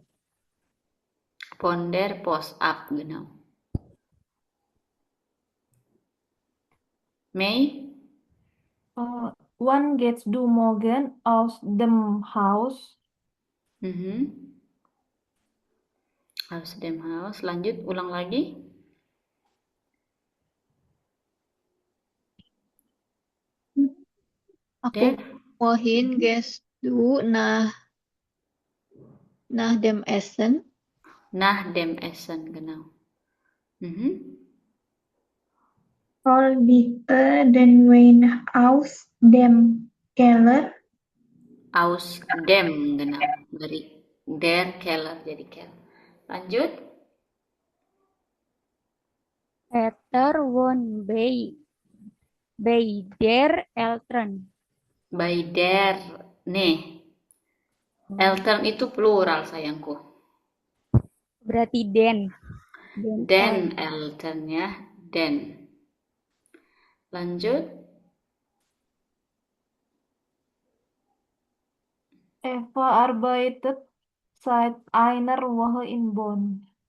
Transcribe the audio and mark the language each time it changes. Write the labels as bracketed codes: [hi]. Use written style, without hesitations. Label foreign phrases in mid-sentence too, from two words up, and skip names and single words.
[de] von der Post ab. Genau. Mei, Wann gehst du morgen aus dem Haus? Aus dem Haus. [id] Lanjut, ulang lagi. Aku [de] Der, wohin gehst du nach dem Essen? nach dem Essen. Genau. Roll bitte den Wein aus dem Keller. Aus dem, genau. [id] Dari [de] der Keller jadi Keller. [id] Lanjut. [de] Peter wohnt bei der Eltern. By der. [id] Nih. Eltern itu plural sayangku. Berarti den. [de] Den Eltern ya. Den. [id] Lanjut. [de] Eva arbeitet seit einer Woche in Bonn.